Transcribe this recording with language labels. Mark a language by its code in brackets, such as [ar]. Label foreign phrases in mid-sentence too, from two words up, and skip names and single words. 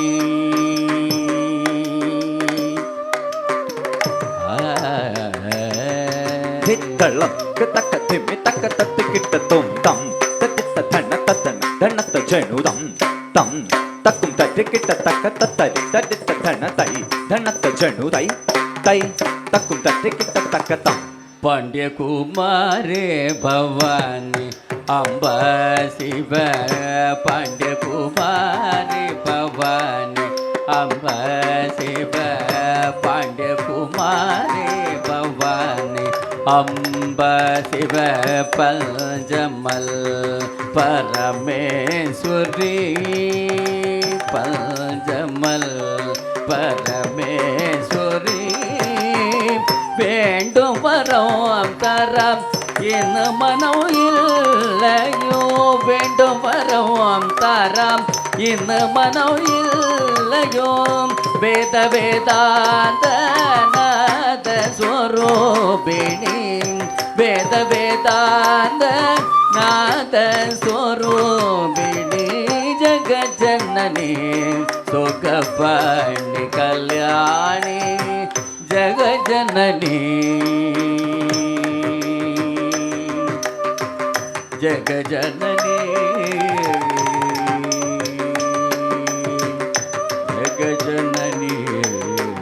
[sa] தித்தளம் தக்க திம்மி தக்க தத்து கிட்ட தூம் தம் தத்தித்த தண்ண தத்தன தண்ணத்த ஜெண்ணு தம் தம் தக்கும் தட்டு கிட்ட தக்க தத்தடி தத்தித்த தண்ண தை தண்ணத்த ஜெண்ணு தை தை தக்கும் தட்டு கிட்ட தக்க தம் पांड्य कुमारे भवानी अंबा शिव पांड्य कुमारे भवानी अंबा शिव पांड्य कुमारे भवानी अंबा शिव पंजमल परमेश्वरी पंजमल परमेश्वरी [ta] வேண்டும் வரம் தரம் என் மனம் இல்லையோ வேண்டும் வரம் தரம் என் மனம் இல்லையோ [sa] वेद वेदान्त नाद स्वरूपिणि वेद वेदान्त नाद स्वरूपिणि जगजननि शुकपाणि कल्याणि जगजननी जगजननी जगजननी